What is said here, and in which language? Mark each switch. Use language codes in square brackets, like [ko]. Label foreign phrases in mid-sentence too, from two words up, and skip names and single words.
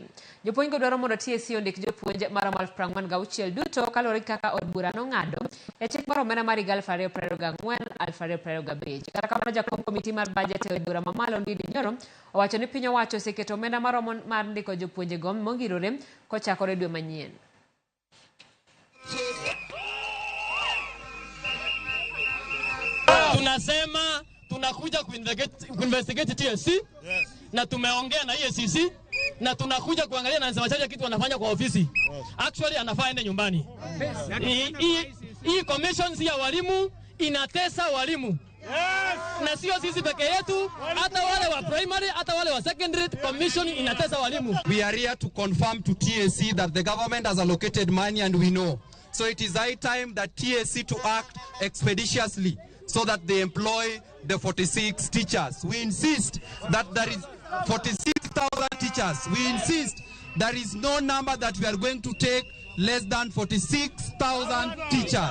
[luo] Jopuonj go dwaro mondo TSC ondik jopuonj mar 46 duto kalore kaka od bura no ng'ado e chik mar omenda mar 2024-2025. Kata kamano jakom komiti mar budget e od bura mamalo Ndidi Nyoro owacho ni piny owacho oseketo omenda mar ndiko jopuonj go mongirore kochakore dwe manyien. [sw] Tunasema tunakuja kuinvestigate TSC, na tumeongea na EACC, na tunakuja kuangalia na nsemachaje kitu wanafanya kwa ofisi. Actually anafaa ende nyumbani. Hii commission ya walimu inatesa walimu. Na sio sisi peke yetu, hata wale wa primary, hata wale wa secondary, commission inatesa walimu. [en] We are here to confirm to TSC that the government has allocated money and we know. So it is high time that TSC to act expeditiously, so that they employ the 46 teachers. We insist that there is 46,000 teachers. We insist there is no number that we are going to take less than 46,000 teachers.